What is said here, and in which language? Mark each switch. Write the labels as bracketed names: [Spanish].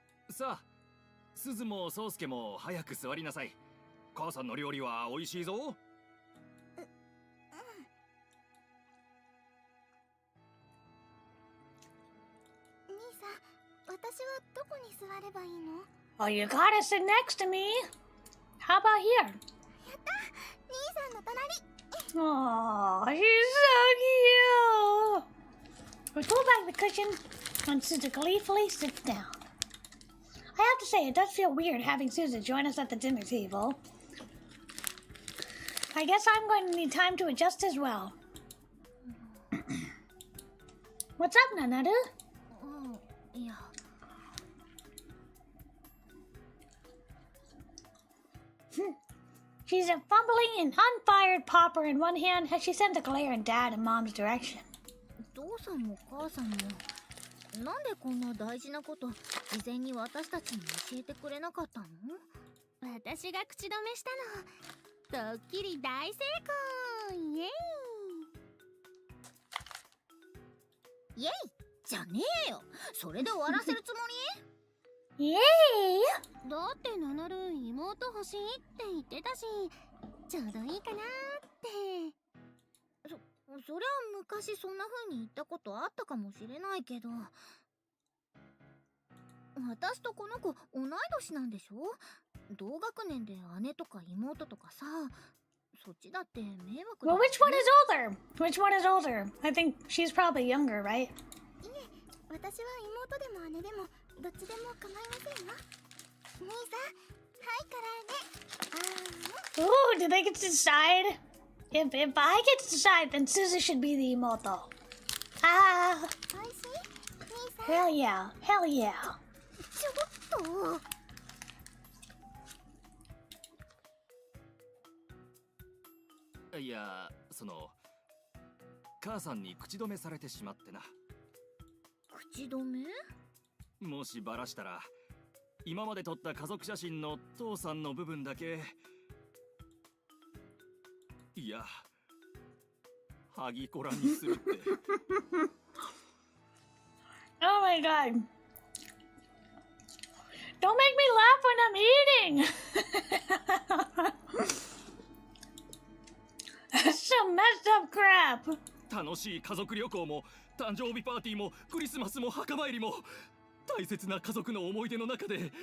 [Japanese] さあ、すずもそうすけも早く座りなさい。母さんの料理は美味しいぞ。兄さん、私はどこに座ればいいの？ [English] Oh, you gotta sit next to me. How about here? [Japanese] やった兄さんの隣。 [English] Aw, she's so cute. We pull back the cushion and Suzu gleefully sits down. I have to say, it does feel weird having Suzu join us at the dinner table. I guess I'm going to need time to adjust as well. What's up, Nanaru? [Japanese] いや。 [English] She's a fumbling and unfired popper in one hand as she sends a glare in Dad and Mom's direction. [Japanese] 父さんも母さんもなんでこんな大事なこと事前に私たちに教えてくれなかったの？私が口止めしたの。ドッキリ大成功。イエイイエイじゃねえよ。それで終わらせるつもイエーイり？だって名乗る妹欲しいって言ってたし、ちょうどいいかなって。そりゃ昔そんな風に言ったことあったかもしれないけど、私とこの子同い年なんでしょ？同学年で姉とか妹とかさ、そっちだって迷惑だ。 [English] Well, which one is older? Which one is older? I think she's probably younger, right? [Japanese] いえ、私は妹でも姉でもどっちでも構いませんよ。兄さん、はいからね。 [English] Ooh, do they get to decide? If I get to decide, then Suzu should be the Moto. Ah, [Japanese] おいしい？兄さん。 [English] hell yeah, hell yeah. [Japanese] ちょっと。いや、母さんに口止めされてしまってな。口止め？もしバラしたら、今まで撮った家族写真の父さんの部分だけ、いや、ハギコラにするって。 [English] Oh my god. Don't make me laugh when I'm eating! That's some messed up crap. [Japanese] 楽しい家族旅行も誕生日パーティーもクリスマスも墓参りも大切な家族の思い出の中で